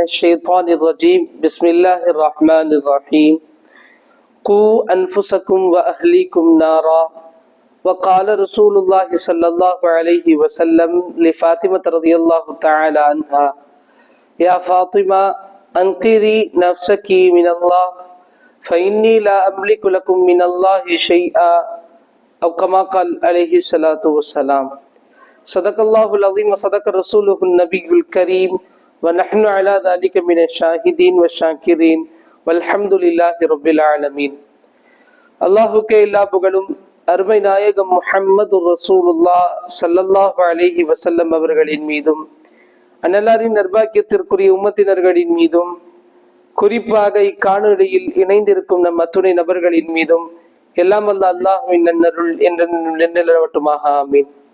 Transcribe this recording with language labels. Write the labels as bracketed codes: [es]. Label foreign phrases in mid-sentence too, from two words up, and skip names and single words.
[ar] الشيطان الرجيم بسم الله الرحمن الرحيم قوا أنفسكم وأهليكم نارا وقال رسول الله صلى الله عليه وسلم لفاطمة رضي الله تعالى عنها يا فاطمة أنقذي نفسك من الله فإني لا أملك لكم من الله شيئا أو كما قال عليه الصلاة والسلام. صدق الله العظيم وصدق رسوله النبي الكريم ونحن على ذلك من الشاهدين والشاكرين والحمد لله رب العالمين. [ta] அல்லாஹுக்கே எல்லா புகழும் அருமை நாயகம் [ar] محمد رسول الله صلى الله عليه وسلم [ta] அவர்களின் மீதும் அன்னலாரின் நர்பாக்கியத்திற்குரிய உம்மத்தினர்களின் மீதும் குறிப்பாக இக்காணொலியில் இணைந்திருக்கும் நம் அத்துணை நபர்களின் மீதும் எல்லாம் வல்ல அல்லாஹுவின் நன்னருள் நிலவட்டுமாக ஆமீன்.